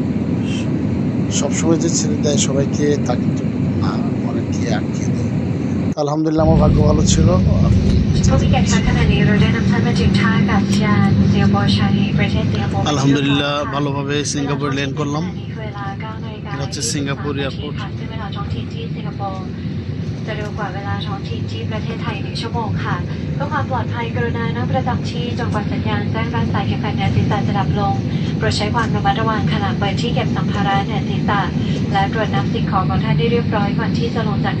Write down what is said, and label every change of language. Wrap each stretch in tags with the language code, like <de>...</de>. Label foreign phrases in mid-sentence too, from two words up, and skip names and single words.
<bn>সবসময় যে ছেড়ে দেয় সবাইকে তা কিন্তু না, অনেকে আটকে দেয়। আলহামদুলিল্লাহ আমার ভাগ্য ভালো ছিল, আমি আলহামদুলিল্লাহ ভালোভাবে সিঙ্গাপুর ল্যান্ড করলাম। এটা হচ্ছে সিঙ্গাপুর এয়ারপোর্ট।</bn> <th>จะเร็วกว่าเวลาท้องถิ่นที่ประเทศไทย1 ชั่วโมงค่ะเพื่อความปลอดภัยกรุณานั่งประจำที่จนกว่าสัญญาณแจ้งการสายเข็มขัดเหนือศีรษะจะดับลงโปรดใช้ความระมัดระวังขณะเปิดที่เก็บสัมภาระเหนือศีรษะและตรวจนับสิ่งของของท่านได้เรียบร้อยก่อนที่จะลงจาก</th>